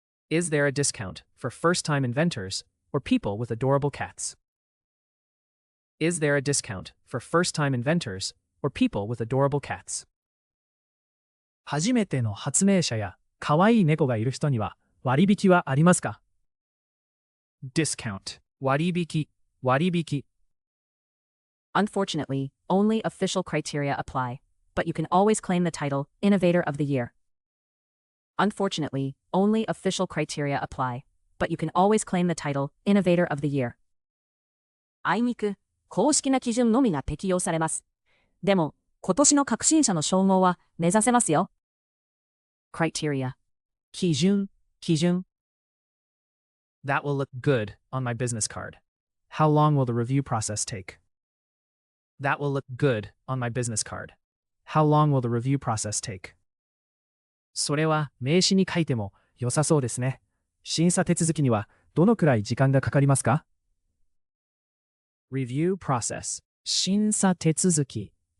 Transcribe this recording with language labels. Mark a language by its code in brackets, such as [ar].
[en] Is there a discount for first-time inventors or people with adorable cats? Is there a discount for first-time inventors or people with adorable cats? [ja] 初めての発明者や可愛い猫がいる人には割引はありますか？ [en] Discount 割引。 Unfortunately, only official criteria apply, but you can always claim the title Innovator of the Year. Unfortunately, only official criteria apply, but you can always claim the title Innovator of the Year. [ja] あいにく、公式な基準のみが適用されます。でも、今年の革新者の称号は目指せますよ。 [en] Criteria 基準。 That will look good on my business card. How long will the review process take? That will look good on my business card. How long will the review process take? [ja] それは名刺に書いても良さそうですね。審査手続きにはどのくらい時間がかかりますか？ [en] Review process 審査手続き。